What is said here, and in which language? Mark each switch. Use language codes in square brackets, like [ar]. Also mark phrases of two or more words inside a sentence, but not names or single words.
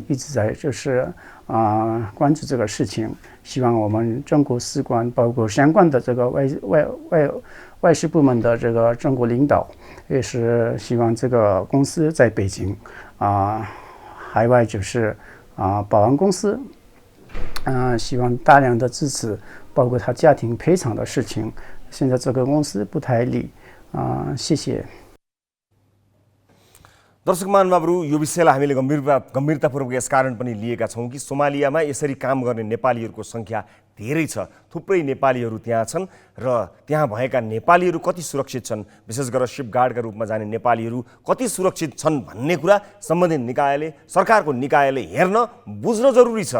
[zh] 一直在就是关注这个事情，希望我们中国使馆包括相关的这个外事部门的这个中国领导，也是希望这个公司在北京海外就是保安公司希望大量的支持，包括他家庭赔偿的事情，现在这个公司不太理谢谢。 [ne] दर्शक महानुभावहरू, यो विषयलाई हामीले गम्भीरतापूर्वक यसकारण पनि लिएका छौँ कि सोमालियामा यसरी काम गर्ने नेपालीहरूको सङ्ख्या धेरै छ। थुप्रै नेपालीहरू त्यहाँ छन् र त्यहाँ भएका नेपालीहरू कति सुरक्षित छन्, विशेष गरेर सिपगार्डका रूपमा जाने नेपालीहरू कति सुरक्षित छन् भन्ने कुरा सम्बन्धित निकायले, सरकारको निकायले हेर्न बुझ्न जरुरी छ।